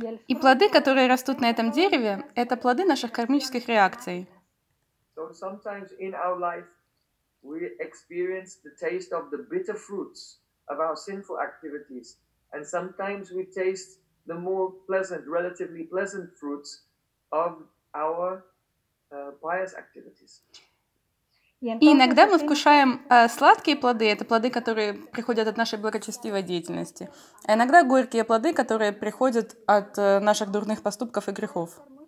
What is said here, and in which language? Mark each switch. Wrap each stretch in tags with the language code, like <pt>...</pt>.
<ru>И плоды, которые растут на этом дереве, — это плоды наших кармических реакций.</ru> <en>So sometimes in our life we experience the taste of the bitter fruits of our sinful activities, and sometimes we taste the more pleasant, relatively pleasant fruits of our pious activities.</en> <ru>И иногда мы вкушаем сладкие плоды, это плоды, которые приходят от нашей благочестивой деятельности. А иногда горькие плоды, которые приходят от наших дурных поступков и грехов.</ru>